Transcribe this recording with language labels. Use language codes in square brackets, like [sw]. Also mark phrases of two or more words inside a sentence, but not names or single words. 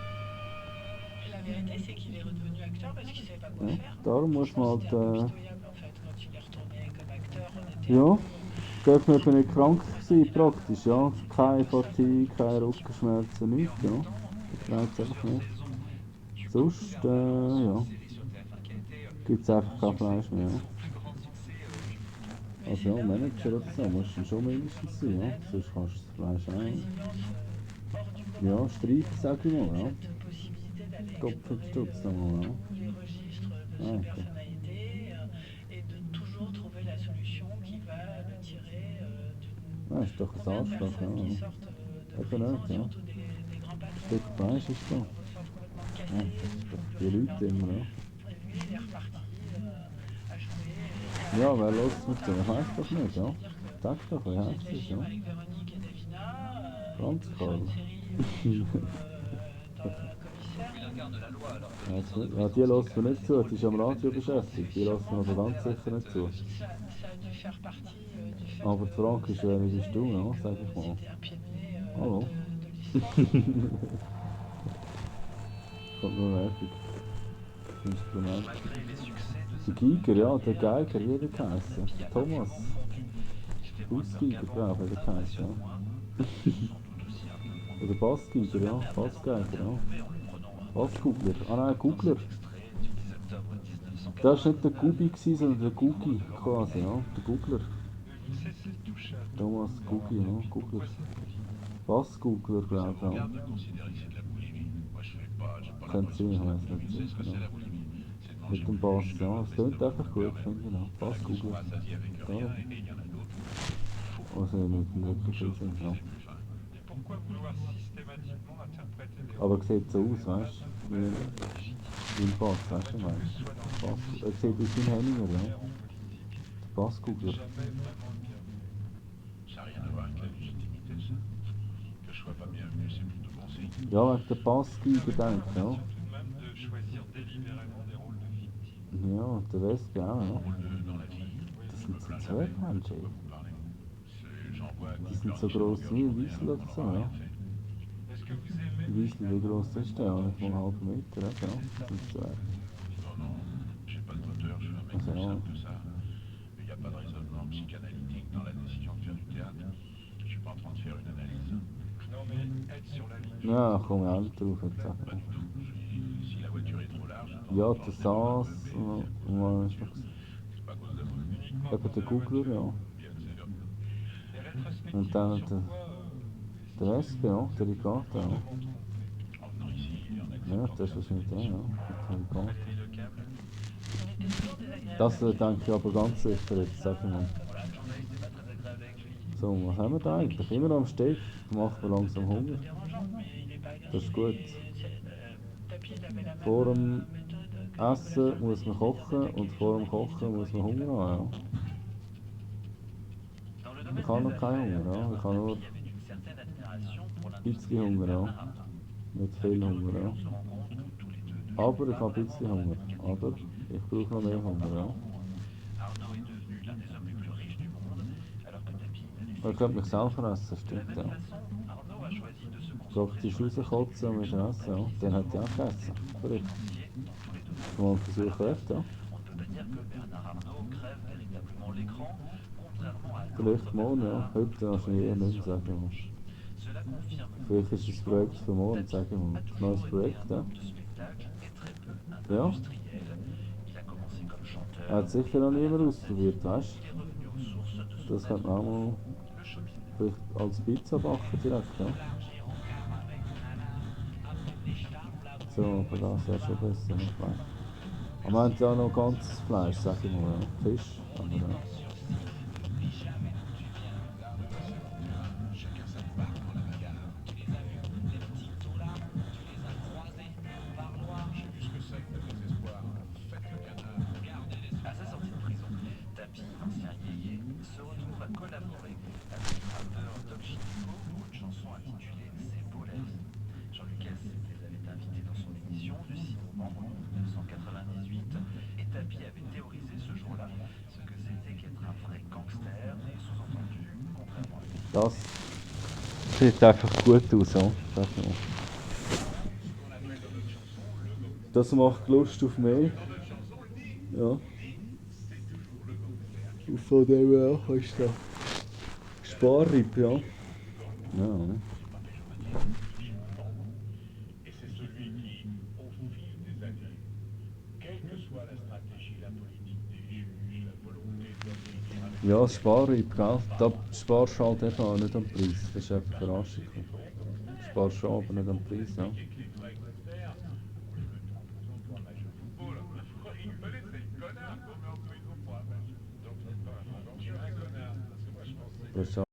[fr] La vérité, c'est qu'il est redevenu acteur parce qu'il savait pas quoi [de] Ja, [fr] faire. [de] darum muss man [fr] C'était un peu [de] halt, [fr] pitoyable en fait quand il est retourné comme acteur. On était [de] ja, dürfen wir nicht krank sein praktisch, ja. Keine Fatigue, keine Rückenschmerzen, nichts, ja. Das reizt einfach nicht. Sonst, ja, gibt es einfach kein Fleisch mehr, ja. Also ja, Manager oder so, musst du schon mindestens sein, ja. Sonst kannst du das Fleisch auch, ja, streichen, sag ich mal, ja. [fr] cette possibilité d'aller [de] Kopf und [fr] explorer [de] Stutz nochmal, ja. [fr] tous les registres de Ah, ses [de] ok. [fr] personnalités et de toujours trouver la solution qui va le tirer d'une [de] Ja, ist doch ein [fr] combien de [de] Arschloch, [fr] personnes qui [de] ja. [fr] sortent de [de] Eben [fr] prison, [de] nicht, ja. [fr] surtout des grands patrons, [de] Stück Fleisch ist da. [fr] ressortent complètement [de] Ja, [fr] cassés, [de] das ist doch [fr] donc [de] die [fr] le [de] Leute immer, ja. [fr] Et lui, il est reparti à jouer. [de] Ja, wer lässt mit dem? Ich weiß doch nicht, ja. Sag doch, wer heißt das, ja. [fr] Avec Véronique et Davina, Franz sur Karl. une série d'un commissaire. Il incarne la loi alors que [de] Ja, die lässt mir nicht zu, die ist am Radio beschäftigt, die lässt mir aber ganz sicher nicht zu. [fr] Ça a dû faire partie du fait [de] Aber die Frage ist, wer bist du, ja, sag ich mal. [fr] c'était un pied de nez [de] Hallo. [fr] de l'histoire. [de] Kommt nur nervig. Das Instrument. [fr] malgré les succès de [de] Der Giger, ja, der Geiger, wie hat er geheißen? Thomas. Bassgiger, glaube ich, hat er geheißen, ja. Oder Bassgiger, ja, Bassgeiger, ja. Basskugler, ah nein, Kugler. Das war nicht der Gubi, sondern der Gugi quasi, ja, der Gugler. Thomas Gugi, ja, Gugler. Bassgugler, glaube ich, ja. [fr] Regarde de considérer que c'est de la boulimie. Moi, je fais pas, j'ai pas la [de] Könnte sein, ich [fr] connaissance. [de] weiß nicht [fr] Tu sais ce que [de] sicher, [fr] c'est [de] ja. [fr] la boulimie? C'est de manger [de] Mit dem [fr] beaucoup [de] Bass, [fr] de [de] ja, [fr] sucre, [de] es klingt einfach gut, [fr] rester [de] finde ich, ja. [fr] qui sont [de] Bassgugler. [fr] rassasiés avec rien, [de] Ja. [fr] et il y en a d'autres. [de] Also nicht wirklich viel Sinn, ja. [fr] Et pourquoi vouloir systématiquement interpréter des [de] Aber sieht so aus, weißt du? Wie ein Bass, weißt du, weißt du? Bass, er sieht aus wie ein Henninger, ja. Der Bassgugler. [fr] jamais vraiment bien vu? Ça n'a rien à voir avec la légitimité, ça. Que je sois pas bienvenu, c'est plutôt bon signe. [de] Ja, wegen der Bassgiger denkt, ja. [fr] Tout de même de choisir délibérément des rôles de victimes. [de] Ja, der Wespe auch, ja. [fr] Rôle dans la vie. [de] Das sind so zwei Menschen. [fr] Vous parlez. C'est genre envoie [de] Die sind so groß wie ein Wiesel oder so, ja. [fr] Est-ce que vous aimez [de] Ein Wiesel, wie groß ist der? Nicht mal einen halben Meter, ja, genau. Das ist so. [fr] Non, non, j'ai pas de moteur, je suis un mec Ah, c'est plus vrai. simple que ça. Il n'y a pas de raisonnement psychanalytique dans la décision de faire du théâtre. Je suis pas en train de faire une analyse. Non, mais être sur la ligne. [de] Ja, komm ich auch nicht drauf jetzt [fr] Pas [de] sagen. [fr] du tout. Si la voiture est trop large, de temps [de] Ja, [fr] en [de] der [fr] temps, [de] Saas, [fr] je démarre un peu, mais [de] was ist noch? [fr] c'est pas à cause de moi. Uniquement [de] Eben [fr] pour [de] der [fr] de la [de] Googler, [fr] voiture. [de] ja. [fr] Bien sûr. Et rétrospectivement, [de] Und dann [fr] sur [de] der, [fr] quoi [de] der Wespe, ja, der Ricardo, ja. [fr] En venant ici, en [de] Ja, [fr] acceptant [de] das ist wahrscheinlich der, ja. Der Ricardo. [fr] et le câble. Il était toujours désagréable. [de] Das denke ich aber ganz sicher, jetzt sag ich mal. [fr] Voilà, le journaliste n'est pas très agréable avec lui. [de] So, was haben wir da eigentlich? Immer noch am Steg, macht mir langsam [fr] C'est un [de] Hunger. [fr] peu dérangeant, mais il n'est pas agressif. [de] Das ist gut. [fr] Tapi, il avait la même [de] Vor dem [fr] méthode que [de] Essen [fr] Nicolas [de] muss man kochen und vor dem Kochen muss man Hunger haben, ja. [fr] Dans le [de] Ich [fr] domaine [de] habe [fr] des [de] noch keinen [fr] affaires, [de] Hunger, ja. Ich habe [fr] Bernard [de] nur [fr] Tapie avait une certaine admiration pour [de] ein bisschen [fr] l'industriel [de] Hunger, ja. [fr] Bernard Arnault. [de] Nicht viel Hunger, ja. [fr] On se rend compte que tous les deux ne [de] Aber [fr] jouent [de] ich [fr] pas [de] habe ein bisschen [fr] vraiment [de] Hunger. [fr] dans la [de] Aber ich brauche noch mehr Hunger, ja. [fr] Arnault est devenu l'un des hommes les plus riches du monde, alors que Tapie a dû [de] Ich könnte mich selber essen, [fr] De la [de] stimmt, [fr] même [de] ja. [fr] façon, Arnault a choisi de se [de] Praktisch rauskotzen und wieder essen, ja. Den hat ich auch gegessen. Verrückt. Schon mal einen Versuch wert, ja. [fr] On ne peut pas dire que Bernard Arnault crève véritablement l'écran, contrairement à [de] Vielleicht morgen, ja. Heute wahrscheinlich eher nicht, sage ich mal. [fr] Cela confirme [de] Vielleicht ist es ein Projekt für morgen, sage ich mal. Ein neues Projekt, ja. [fr] de spectacle et très peu [de] Ja. [fr] industriel. Il a commencé comme chanteur. [de] Er hat sicher noch niemand ausprobiert, weißt [fr] Il est revenu aux sources de [de] du? [fr] son [de] Das könnte man auch mal [fr] le shopping. [de] vielleicht als Pizza backen direkt, ja. So, aber das wäre schon besser, nicht wahr? Aber wir haben ja noch ganzes Fleisch, sag ich mal, ja. Fisch, aber ja. [fr] J'ai vu ce que c'est que le désespoir. Faites le canard. À sa sortie de prison, Tapie, ancien yéyé, se retrouve à collaborer avec le rappeur Doc Gynéco pour une chanson intitulée C'est beau la vie. Jean-Lucas les avait invités dans son émission du 6 novembre 1998 et Tapie avait théorisé ce jour-là ce que c'était qu'être un vrai gangster et sous-entendu, contrairement à lui. [de] Das sieht einfach gut aus, ja. Sag ich mal. Das macht Lust auf mehr. Ja. Und von dem her ist der Sparrib, ja. Ja, ne? [fr] Et c'est celui qui, au fil des années, quelle que soit la stratégie, la politique des juges, la volonté d'obéir avec [de] Ja, das Sparrib, gell? Da sparst du halt eben auch nicht am Preis. Das ist einfach eine Überraschung. Du sparst schon, aber nicht am Preis, ja. [fr] les vrais gangsters, pour un match de football, il fallait c'est connard qu'on met en prison pour un match. Donc, je suis un connard, parce que moi je pensais. [de] Das ist